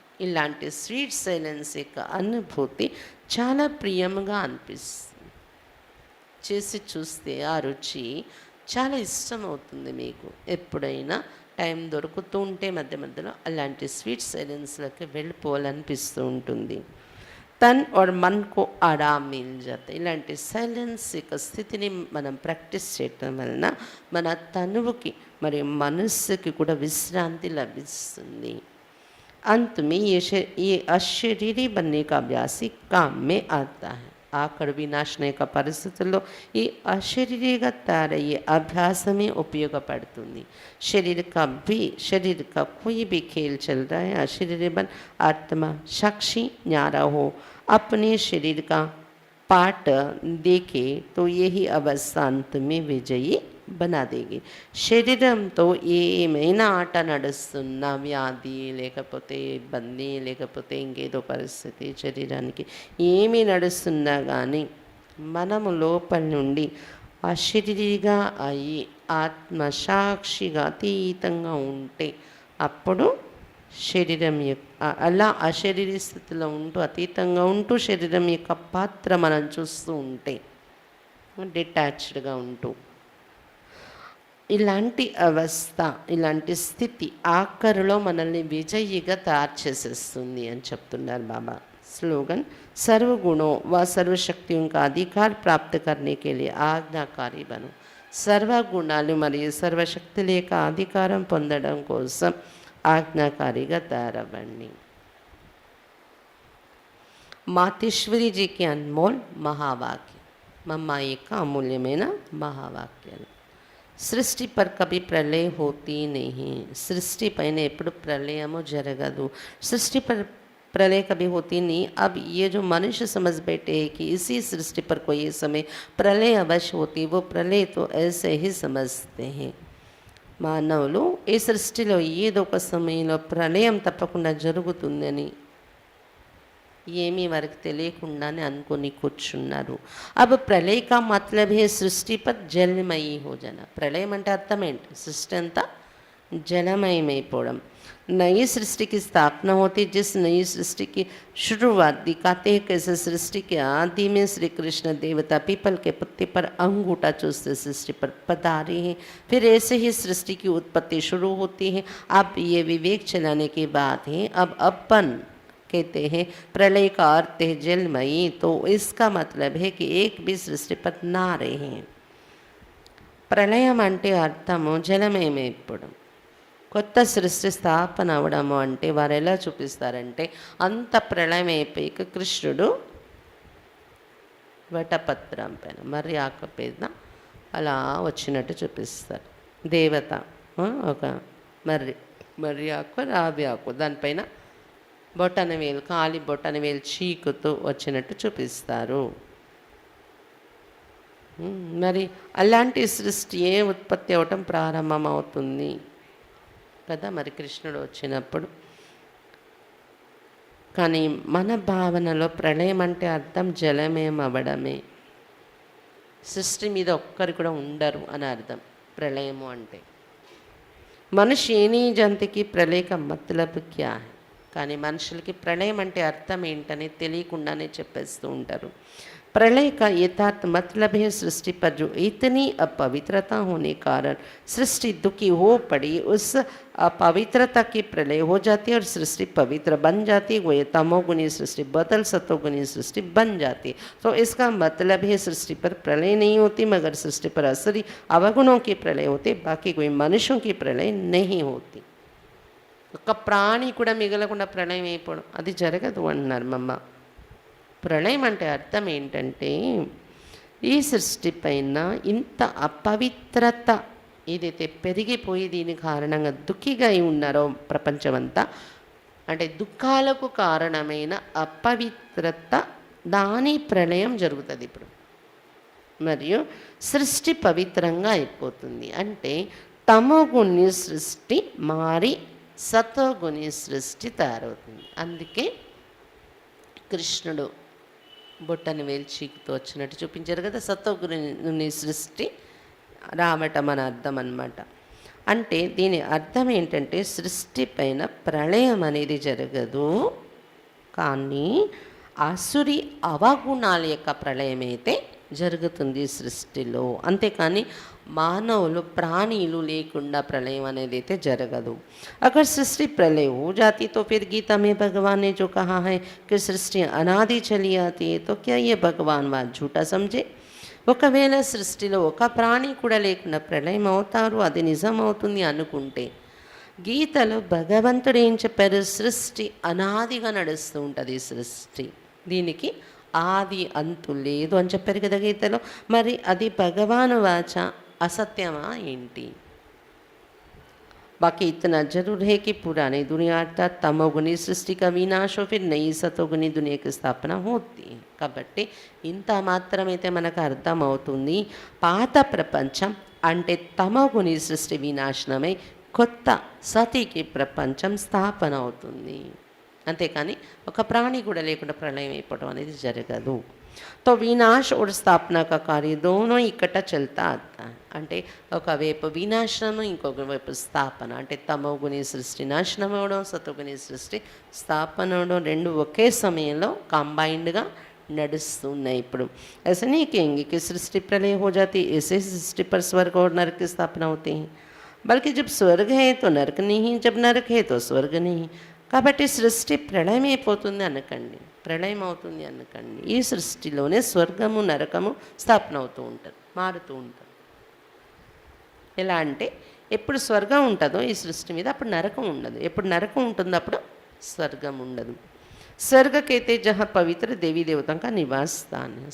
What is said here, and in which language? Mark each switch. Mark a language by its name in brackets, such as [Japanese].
[Telugu] ఇలాంటి sweet silence యొక్క అనుభూతి చాలా ప్రియంగా అనిపిస్తుంది. చేసి చూస్తే ఆ రుచి చాలా ఇష్టం అవుతుంది మీకు. ఎప్పుడైనా టైం దొరుకుతూ ఉంటే మధ్య మధ్యలో అలాంటి స్వీట్ సైలెన్స్లోకి వెళ్ళిపోవాలనిపిస్తూ ఉంటుంది. [Hindi] తన్ और मन को आराम मिल जाता. [Telugu] ఇలాంటి సైలెన్స్ యొక్క స్థితిని మనం ప్రాక్టీస్ చేయటం వలన మన తనువుకి మరియు మనస్సుకి కూడా విశ్రాంతి లభిస్తుంది. [Hindi] अंत में ये अशरीरी बनने का अभ्यास ही काम में आता है. [Telugu] ఆఖరు వినాశన యొక్క పరిస్థితుల్లో ఈ అశరీరిగా తయారయ్యే అభ్యాసమే ఉపయోగపడుతుంది. [Hindi] शरीर का कोई भी खेल चल रहा है, अशरीर बन आत्मा साक्षी न्यारा हो, अपने शरीर का पाठ देखे तो यही अवस्था अंत में विजयी बना देगी. [Telugu] శరీరంతో ఏమైనా ఆట నడుస్తున్నా, వ్యాధి లేకపోతే ఇబ్బంది లేకపోతే ఇంకేదో పరిస్థితి శరీరానికి ఏమి నడుస్తున్నా కానీ మనము లోపల నుండి అశరీరిగా అయి ఆత్మసాక్షిగా అతీతంగా ఉంటే అప్పుడు శరీరం యొక్క అలా అశరీరీ స్థితిలో ఉంటూ అతీతంగా ఉంటూ శరీరం యొక్క పాత్ర మనం చూస్తూ ఉంటే డిటాచ్డ్గా ఉంటూ ఇలాంటి అవస్థ, ఇలాంటి స్థితి ఆఖరులో మనల్ని విజయిగా తయారు చేసేస్తుంది అని చెప్తున్నారు బాబా. [Hindi] स्लोगन सर्व गुणों व सर्वशक्तियों का अधिकार प्राप्त करने के लिए आज्ञाकारी बनो. [Telugu] సర్వ గుణాలు మరియు సర్వశక్తుల యొక్క అధికారం పొందడం కోసం ఆజ్ఞాకారిగా తయారవ్వండి. మాతేశ్వరి జీకి అన్మోల్ మహావాక్యం, మమ్మ యొక్క అమూల్యమైన మహావాక్యాలు. [Hindi] సృష్టి पर कभी प्रलय होती नहीं. [Telugu] सृष्टि పైన ఎప్పుడు ప్రళయము జరగదు. [Hindi] सृष्टि पर प्रलय कभी होती नहीं. अब ये जो मनुष्य समझ बैठे हैं कि इसी सृष्टि पर कोई समय प्रलय अवश्य होती, वो प्रलय तो ऐसे ही समझते हैं. [Telugu] మానవులు ఈ సృష్టిలో ఏదో ఒక సమయంలో ప్రళయం తప్పకుండా జరుగుతుందని ఏమీ వారికి తెలియకుండానే అనుకొని కూర్చున్నారు. [Hindi] అబ్ ప్రళయ కా మతలబ్ హే సృష్టి పర్ జలమయీ హో జానా. [Telugu] ప్రళయం అంటే అర్థం ఏంటి? సృష్టి అంతా జలమయమైపోవడం. [Hindi] नई सृष्टि की स्थापना होती, जिस नई सृष्टि की शुरुआत दिखाते हैं कैसे सृष्टि के आदि में श्री कृष्ण देवता पीपल के पत्ते पर अंगूठा चूसते सृष्टि पर पधारे हैं. फिर ऐसे ही सृष्टि की उत्पत्ति शुरू होती है. अब ये विवेक चलाने की बात है. अब अपन कहते हैं प्रलय का अर्थ है जलमयी, तो इसका मतलब है कि एक भी सृष्टि पर ना रहे. [Telugu] ప్రళయం అంటే అర్థము జలమయమైపోవడం. కొత్త సృష్టి స్థాపన అవడము అంటే వారు ఎలా చూపిస్తారంటే అంత ప్రళయం అయిపోయాక కృష్ణుడు వటపత్రం పైన మర్రి ఆకు పైన అలా వచ్చినట్టు చూపిస్తారు. దేవత ఒక మర్రి ఆకు రావి ఆకు దానిపైన బొటనవేలు కాలి బొటనవేలు చీకుతూ వచ్చినట్టు చూపిస్తారు. మరి అలాంటి సృష్టి ఏ ఉత్పత్తి అవటం ప్రారంభమవుతుంది కదా మరి కృష్ణుడు వచ్చినప్పుడు. కానీ మన భావనలో ప్రళయం అంటే అర్థం జలమయం అవ్వడమే. సృష్టి మీద ఒక్కరు కూడా ఉండరు అని అర్థం ప్రళయము అంటే. మనిషి ఏనీ జంతుకి [Hindi] ప్రళయ కా మతలబ్ క్యా హై. [Telugu] కానీ మనుషులకి ప్రళయం అంటే అర్థం ఏంటని తెలియకుండానే చెప్పేస్తూ ఉంటారు. [Hindi] प्रलय का यथार्थ मतलब है सृष्टि पर जो इतनी अपवित्रता होने कारण सृष्टि दुखी हो पड़ी, उस अपवित्रता की प्रलय हो जाती है और सृष्टि पवित्र बन जाती है. वो ये तमोगुनी सृष्टि बदल सतोगुनी सृष्टि बन जाती है. तो इसका मतलब है सृष्टि पर प्रलय नहीं होती, मगर सृष्टि पर असली अवगुणों की प्रलय होती, बाकी कोई मनुष्यों की प्रलय नहीं होती. [Telugu] ఒక ప్రాణి కూడా మిగలకుండా ప్రళయం అయిపోవడం అది జరగదు అంటున్నారు మమ్మ. ప్రళయం అంటే అర్థం ఏంటంటే ఈ సృష్టి పైన ఇంత అపవిత్రత ఏదైతే పెరిగిపోయి దీని కారణంగా దుఃఖిగా అయి ఉన్నారో ప్రపంచమంతా, అంటే దుఃఖాలకు కారణమైన అపవిత్రత దాని ప్రళయం జరుగుతుంది ఇప్పుడు. మరియు సృష్టి పవిత్రంగా అయిపోతుంది. అంటే తమోగుణి సృష్టి మారి సతోగుణి సృష్టి తయారవుతుంది. అందుకే కృష్ణుడు బొట్టని వేలు చీకుతూ వచ్చినట్టు చూపించారు కదా. సతోగుణి సృష్టి రావటం అని అర్థం అన్నమాట. అంటే దీని అర్థం ఏంటంటే సృష్టి పైన ప్రళయం అనేది జరగదు, కానీ ఆసురి అవగుణాల యొక్క ప్రళయం అయితే జరుగుతుంది సృష్టిలో. అంతేకాని మానవులు ప్రాణులు లేకుండా ప్రళయం అనేది అయితే జరగదు. [Hindi] अगर सृष्टि प्रलय हो जाती तो फिर गीता में भगवान ने जो कहा है कि सृष्टि अनादि चली आती है, तो क्या ये भगवान बात झूठा समझे? [Telugu] ఒకవేళ సృష్టిలో ఒక ప్రాణి కూడా లేకుండా ప్రళయం అవుతారు, అది నిజం అవుతుంది అనుకుంటే గీతలో భగవంతుడు ఏం చెప్పారు? సృష్టి అనాదిగా నడుస్తూ ఉంటుంది సృష్టి. దీనికి ఆది అంతు లేదు అని చెప్పారు కదా గీతలో. మరి అది భగవాను వాచ असत्यमा ఏంటి? [Hindi] बाकी इतना जरूर है कि पुरानी दुनिया अर्थात तमोगुणी सृष्टि का विनाश हो फिर नई सतोगुणी दुनिया की स्थापना होती है. [Telugu] కాబట్టి ఇంత మాత్రమైతే మనకు అర్థమవుతుంది, పాత ప్రపంచం అంటే తమోగుణి సృష్టి వినాశనమై కొత్త సతీకి ప్రపంచం స్థాపన అవుతుంది. అంతేకాని ఒక ప్రాణి కూడా లేకుండా ప్రళయం అయిపోవడం అనేది జరగదు. तो विनाश और स्थापना का कार्य दोनों इकट्ठा चलता आता है. అంటే ఒకవైపు వినాశనం, ఇంకొక వైపు స్థాపన. అంటే తమోగుణి సృష్టి నాశనం అవడం, సతోగుణి సృష్టి స్థాపన అవడం రెండు ఒకే సమయంలో కంబైన్డ్గా నడుస్తున్నాయి. [Hindi] ఇప్పుడు ऐसा नहीं कहेंगे कि सृष्टि प्रलय हो जाती है, ऐसे सृष्टि पर स्वर्ग और नरक की स्थापना होती है. बल्कि जब स्वर्ग है तो नरक नहीं, जब नरक है तो स्वर्ग नहीं. [Telugu] కాబట్టి సృష్టి ప్రళయం అయిపోతుంది అనకండి, ప్రళయం అవుతుంది అనకండి. ఈ సృష్టిలోనే స్వర్గము నరకము స్థాపన అవుతూ ఉంటారు, మారుతూ ఉంటారు. ఎలా అంటే ఎప్పుడు స్వర్గం ఉంటుందో ఈ సృష్టి మీద అప్పుడు నరకం ఉండదు, ఎప్పుడు నరకం ఉంటుందో అప్పుడు స్వర్గం ఉండదు. [Hindi] స్వర్గ कहते जहाँ [Telugu] పవిత్ర దేవీ దేవతల [Hindi] का निवास स्थान है.